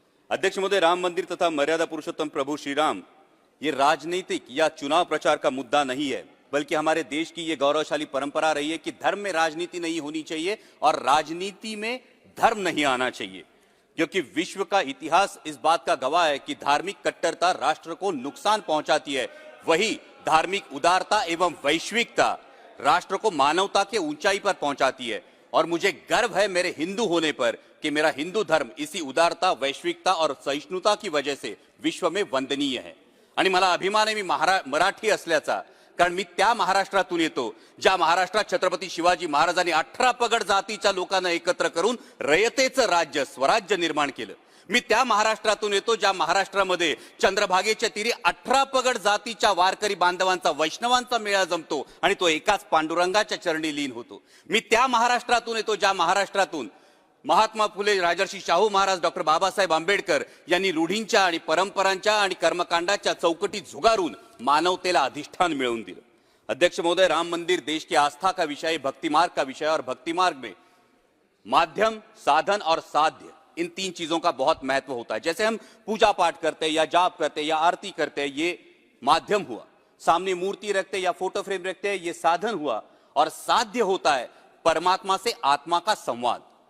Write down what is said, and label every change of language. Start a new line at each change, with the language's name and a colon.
Hindi: अध्यक्ष महोदय, राम मंदिर तथा मर्यादा पुरुषोत्तम प्रभु श्री राम ये राजनीतिक या चुनाव प्रचार का मुद्दा नहीं है, बल्कि हमारे देश की ये गौरवशाली परंपरा रही है कि धर्म में राजनीति नहीं होनी चाहिए और राजनीति में धर्म नहीं आना चाहिए, क्योंकि विश्व का इतिहास इस बात का गवाह है कि धार्मिक कट्टरता राष्ट्र को नुकसान पहुंचाती है, वही धार्मिक उदारता एवं वैश्विकता राष्ट्र को मानवता के ऊंचाई पर पहुंचाती है। और मुझे गर्व है मेरे हिंदू होने पर कि मेरा हिंदू धर्म इसी उदारता, वैश्विकता और सहिष्णुता की वजह से विश्व में वंदनीय है।
Marathi: आणि मला अभिमान आहे मी मराठी असल्याचा, कारण मी त्या महाराष्ट्रातून येतो ज्या महाराष्ट्रात छत्रपती शिवाजी महाराजांनी 18 पगड जातीच्या लोकांना एकत्र करून रयतेचं राज्य, स्वराज्य निर्माण केलं। मी त्या महाराष्ट्रातून येतो ज्या महाराष्ट्रामध्ये चंद्रभागेच्या तीरी 18 पगड जातीच्या वारकरी बांधवांचा, वैष्णवांचा मेळा जमतो आणि तो एकाच पांडुरंगाच्या चरणी लीन होतो। मी त्या महाराष्ट्रातून येतो ज्या महाराष्ट्रातून महात्मा फुले, राजर्षी शाहू महाराज, डॉक्टर बाबासाहेब आंबेडकर यांनी रूढींच्या आणि परंपरांच्या आणि कर्मकांडाच्या चौकटीत झुगारून मानवतेला अधिष्ठान मिळवून दिलं।
Hindi: अध्यक्ष महोदय, राम मंदिर देश की आस्था का विषय, भक्ति मार्ग का विषय, और भक्ति मार्ग में माध्यम, साधन और साध्य, इन 3 चीजों का बहुत महत्व होता है। जैसे हम पूजा पाठ करते हैं या जाप करते हैं या आरती करते हैं, ये माध्यम हुआ। सामने मूर्ति रखते हैं या फोटो फ्रेम रखते हैं, ये साधन हुआ। और साध्य होता है परमात्मा से आत्मा का संवाद।